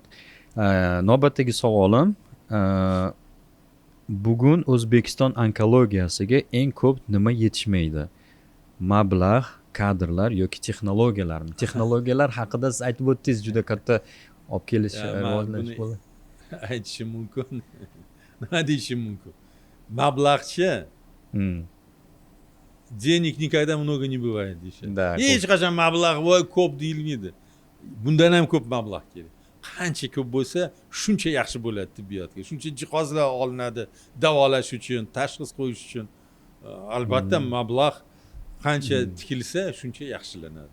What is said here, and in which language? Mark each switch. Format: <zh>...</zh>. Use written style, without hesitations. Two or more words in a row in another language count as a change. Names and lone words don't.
<uz>Navbatdagi savolim, bugun O'zbekiston onkologiyasiga eng ko'p nima yetishmaydi? Mablag', kadrlar yoki texnologiyalarmi? Texnologiyalar haqida siz aytib o'tdingiz, juda katta olib kelish, rivojlanish bo'ldi. Aytishim mumkin. Nima deyishim mumkin?</uz> <ru>Mablag'chi денег никогда много не бывает deyishadi.</ru> <uz>Hech qachon mablag' voy ko'p deyilmaydi. Bundan ham ko'p mablag' kerak. Qancha ko'p bo'lsa, shuncha yaxshi bo'ladi tibbiyotga. Shuncha jihozlar olinadi davolash uchun, tashxis qo'yish uchun. Albatta mablag' qancha tikilsa, shuncha yaxshilanadi.</uz>